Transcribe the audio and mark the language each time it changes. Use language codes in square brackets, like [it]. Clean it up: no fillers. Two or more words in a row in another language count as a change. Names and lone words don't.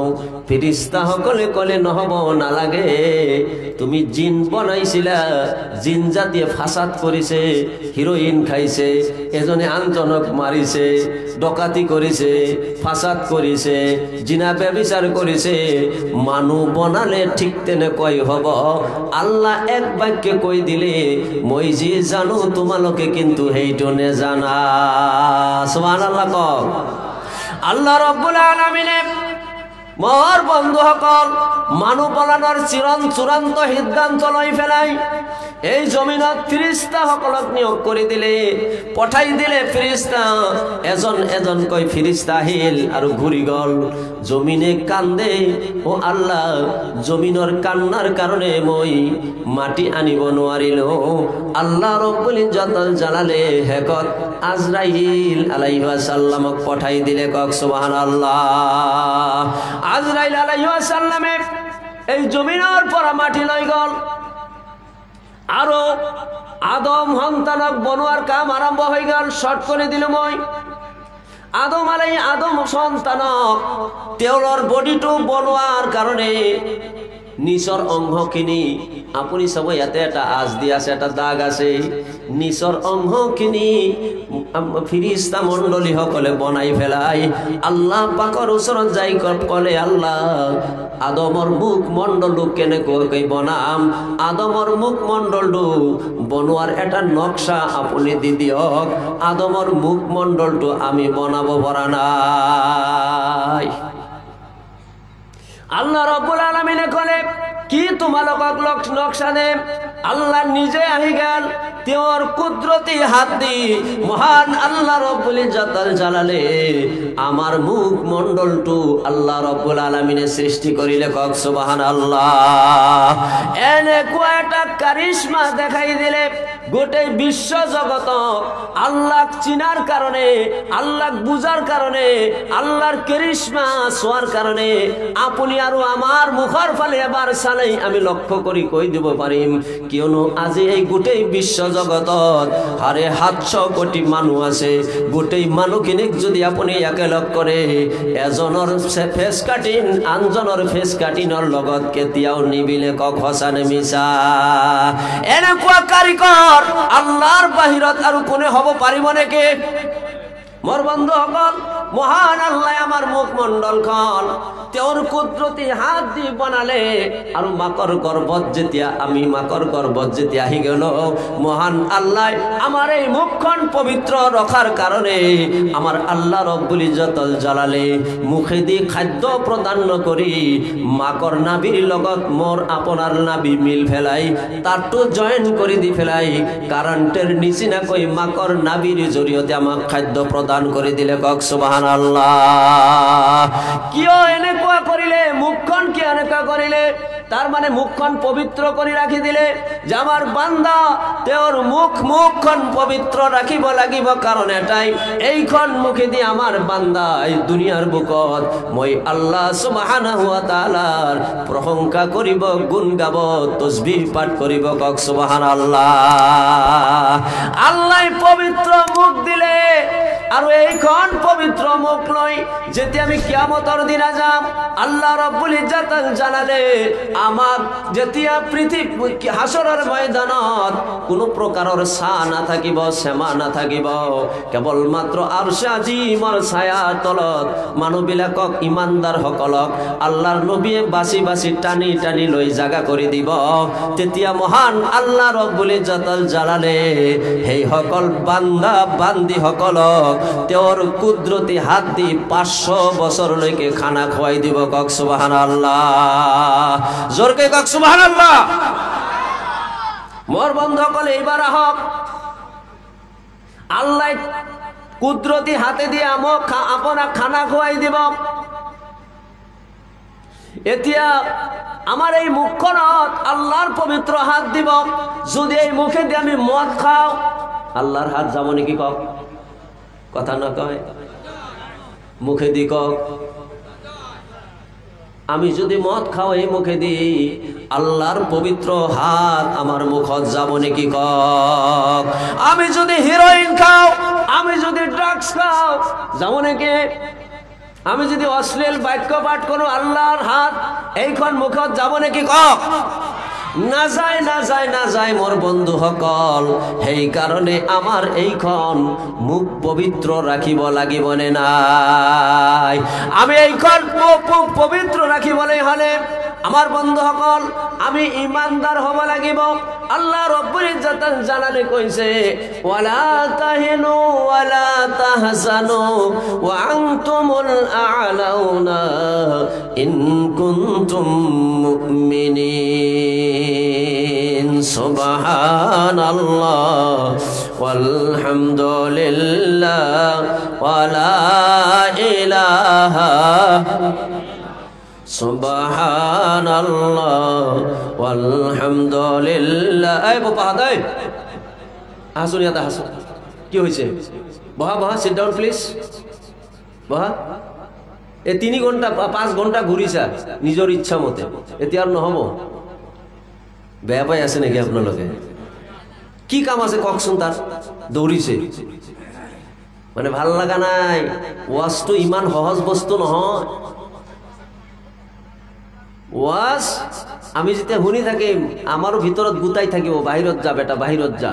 [as] ফেরেশতা সকলে কলে, নহব, নালাগে, তুমি জিন বনাইছিলা, জিন জাতিয়ে ফাসাদ কৰিছে, হিরোইন খাইছে, এজনে আনজনক মারিছে, ডকাতি কৰিছে, ফাসাদ কৰিছে, জিনা ব্যভিচার কৰিছে, মানুহ বনালে ঠিক তেনেকৈ হব। আল্লাহ এক বাক্যে কৈ দিলে, মই যি জানো তোমালোকে কিন্তু সেইটো নেজানা। সুবহানাল্লাহ কক। আল্লাহ রব্বুল আলামিনে মোর বন্ধুসকল মানুহ বনানোর চূড়ান্ত সিদ্ধান্ত লৈ ফেলাই এই জমিনত ফেরেশতা সকলক নিয়োগ কৰি দিলে, পঠাই দিলে ফেরেশতা। এজন এজনকৈ ফেরেশতা আহিল আৰু ঘূৰি গল। জমিনে কান্দে, ও আল্লাহ, জমিনৰ কান্নাৰ কাৰণে মই মাটি আনিব নোৱাৰিলো। আল্লাহ রব্বুল ইজ্জতুল জালালে হেকত আজরাইল আলাইহিস সালামক পঠাই দিলে। কক সুবহানাল্লাহ। আজরাইল আলাইহিস সালামে এই জমিনের পৰা মাটি লৈ গল। আৰু আদম সন্তানক বনোৱাৰ কাম আৰম্ভ হৈ গল। শর্ট করে দিল মই আদম সন্তানক তেওৰৰ বডিটো বনোৱাৰ কাৰণে নিচৰ অংশখিনি, আপুনি চাব ইয়াতে এটা আজ দি আছে, এটা দাগ আছে, নিচৰ অংশখিনি ফেরেশতা মণ্ডলী সকলে বনাই ফেলাই আল্লাহ পাকৰ ওচৰত যাই কলে, আল্লাহ, আদমৰ মুখ মণ্ডলটো কেনেকৈ বনাম? আদমৰ মুখ মণ্ডলটো বনোৱাৰ এটা নকশা আপুনি দি দিয়ক। আদমৰ মুখ মণ্ডলটো আমি বনাব পৰা নাই। আল্লাহ রব্বুল আলামিনে কলে, কি তোমালোকক নকশা দে? আল্লাহ নিজে আহি গেল, তেওর কুদরতি হাত দি মহান আল্লাহ রব্বুল ইজ্জতুল জালালে আমার মুখ মণ্ডলটো আল্লাহ রব্বুল আলামিনে সৃষ্টি করিলে। কক সুবহানাল্লাহ। এনেকুৱা এটা কারিশমা দেখাই দিলে গোটে বিশ্ব জগত আল্লাহ চিনার কারণে, আল্লাহ বুঝার কারণে, আল্লাহর কারিশমা ছোঁয়ার কারণে আপনি আর আমার মুখর ফালে এবার চালেই আমি লক্ষ্য করি কই দিব পাৰিম। কিয়নো আজি এই গোটেই বিশ্ব জগতত হারে 700 কোটি মানুষ আছে। গোটেই মানুহখিনিক যদি আপুনি একেলগ কৰে, এজনৰ ফেস কাটিন আনজনৰ ফেস কাটিনৰ লগত কেতিয়াও নিবিলে। কক সঁচা নে মিছা? এনেকুৱা কাৰিকৰ আল্লাহর বাহিৰত আৰু কোনে হ'ব পাৰিব নেকি? মোর বন্ধুসকল, মহান আল্লাহ আমার মুখমণ্ডলখন তেওর কুদরতি হাত দি বনালে। আর মাকর গর্ভত যেতিয়া আমি মাকর গর্ভত যেতিয়া আহি গেল, মহান আল্লাহ আমার এই মুখখন পবিত্র রখার কারণে আমার আল্লাহ রব্বুল ইজ্জতুল জালালে মুখে দি খাদ্য প্রদান করি মাকর নাভির লগত মোর আপনার নাভি মিল ফেলাই, তারটো জয়েন করে দি ফেলাই, কারেন্টের নিচিনাকৈ মাকর নাভির জৰিয়তে আমাক খাদ্য প্রদান করে দিলে। কক সুবহানাল্লাহ। কিয় এনেকুৱা করিলে? মুখখন কি এনেকুৱা করিলে? তার মানে মুখখন পবিত্র করে রাখি দিলে যে আমার বান্দা তেওর মুখখন পবিত্র রাখিব লাগিব। কারণ এটাই, এইখন মুখে দিয়ে আমার বান্দা এই দুনিয়ার বুকত মই আল্লাহ সুবহানাহু ওয়া তাআলার প্রশংসা করিব, গুণ গাব, তাসবিহ পাঠ করিব। কক সুবহানাল্লাহ। আল্লাহ পবিত্র মুখ দিলে আর এইখন পবিত্র মুখ লই যেতে আমি কিয়ামতের দিনে যাম, আল্লাহ রব্বুল ইজ্জতুল জালালে আমার যেতিয়া পৃথিবী হাসরের ময়দানত কোনো প্রকাৰৰ ছাঁ না থাকিব, সেমা না থাকিব, কেৱলমাত্ৰ আৰশে আজিমৰ ছায়াৰ তলত মানুহবিলাকক, ইমানদাৰ সকলক আল্লাহৰ নবীয়ে বাছি বাছি টানি টানি লৈ জাগা কৰি দিব। তেতিয়া মহান আল্লাহ ৰব্বুল ইজ্জতুল জালালে সেই সকল বান্দা বান্দি সকলক তেওঁৰ কুদৰতি হাত দি 500 বছৰলৈকে খানা খুৱাই দিব। কক সুবহানাল্লাহ, জোৰকে কক সুবহানাল্লাহ। মোর বন্ধুসকল, এইবাৰ আহক, আল্লাহ কুদরতি হাতে দিয়ে আপনার খানা খুয়াই দিব। এতিয়া আমার এই মুখখনত আল্লাহর পবিত্র হাত দিব। যদি এই মুখে দিয়ে আমি মদ খাও, আল্লাহর হাত যাব নাকি? কক, কথা না কয়, মুখে দি কক। আমি যদি মদ খাও এই মুখে দিই, আল্লাহর পবিত্র হাত আমার মুখত যাব নাকি? কক। আমি যদি হিরোইন খাও, আমি যদি ড্রাগস খাও, যাব নাকি? আমি যদি অশ্লীল বাক্য পাঠ করো, আল্লাহর হাত এইখন মুখত যাব নাকি? কক। না যায়, না যায়, না যায় মোর বন্ধু সকল। সেই কারণে আমার এইখন মুখ পবিত্র রাখিব লাগিব নে নাই? আমি এইখন পবিত্র রাখিবলৈ হলে আমার বন্ধু সকল আমি ইমানদার হব লাগিব। আল্লাহ রব্বুল ইজ্জতুল জালালে কইছে, [ar] ولا تهنوا ولا تحزنوا وأنتم الأعلون إن كنتم مؤمنين. سبحان الله والحمد لله ولا إله سبحان الله والحمد لله. [as] এই বাবা হাদাই হাসুন, ইয়াতে হাসুন। কি হয়েছে? বহা বহা, [en] sit down please, [as] বহা। এই 3 ঘন্টা 5 ঘন্টা ঘূৰিছা নিজৰ ইচ্ছা মতে, এতিয়া আৰু নহব। বেয়া পাই আছে নেকি আপোনালোকে? কি কাম আছে কওকচোন? তার দৌৰিছে মানে ভাল লগা নাই। ওয়াজটো ইমান সহজ বস্তু নহয়। ওয়াজ আমি যেতিয়া শুনি থাকিম, আমাৰো ভিতৰত গুটাই থাকিব, বাহিৰত যা বেটা, বাহিৰত যা।